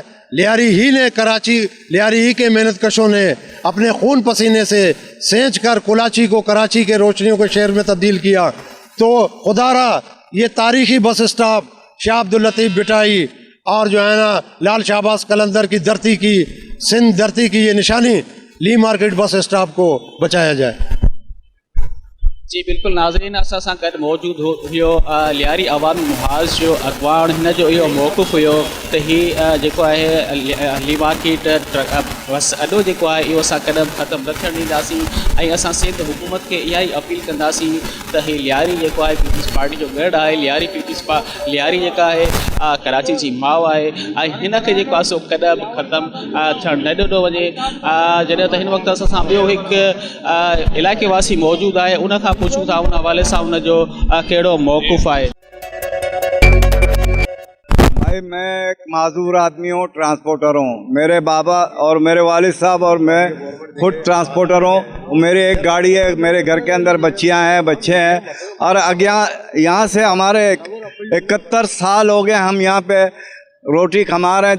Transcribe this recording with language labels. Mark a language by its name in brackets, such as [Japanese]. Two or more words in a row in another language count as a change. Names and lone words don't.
[Urdu] لیاری ہی نے لیاری ہی کے محنت کشوں نے اپنے خون پسینے سے سینچ کر کراچی کے روشنیوں کے شہر میں تبدیل کیا. تو خدارا یہ تاریخی [English] bus stop [Urdu] شاہ عبد اللطیف بھٹائی اور جو ہے نا لال شہباز قلندر کی دھرتی کی، سندھ دھرتی کی یہ نشانی لی مارکیٹ [English] bus stop [Urdu] کو بچایا جائے. [Sindhi] जी बिल्कुल नाज़रीन, असां सां गॾु मौजूदु हुयो लियारी अवामी मुहाज़ जो अॻवान। हिन जो इहो मौक़ुफ़ हुयो त हीअ जेको आहे ली मार्केट बस अॾो जेको आहे इहो असां कॾहिं ख़तमु न थियणु ॾींदासीं, ऐं असां सिंध हुकूमत खे इहा ई अपील कंदासीं त हीअ लियारी जेको आहे पीपल्स पार्टी जो गढ़ आहे। लियारी जेका आहे कराची जी माउ आहे, ऐं हिन खे जेको आहे सो कॾहिं बि ख़तमु थियणु न ॾिनो वञे। जॾहिं त हिन वक़्तु असां सां ॿियो हिकु इलाइक़े वासी मौजूदु आहे, उन खां पूछूं था उन हवाले सां उन जो कहिड़ो मौक़ुफ़ आहे। [Urdu] بھائی میں ایک معذور آدمی ہوں، ٹرانسپورٹر ہوں. میرے بابا اور میرے والد صاحب اور میں خود ٹرانسپورٹر ہوں. میری ایک گاڑی ہے، میرے گھر کے اندر بچے ہیں اور یہاں سے ہمارے 71 سال ہو گئے ہم یہاں پہ روٹی کما رہے ہیں.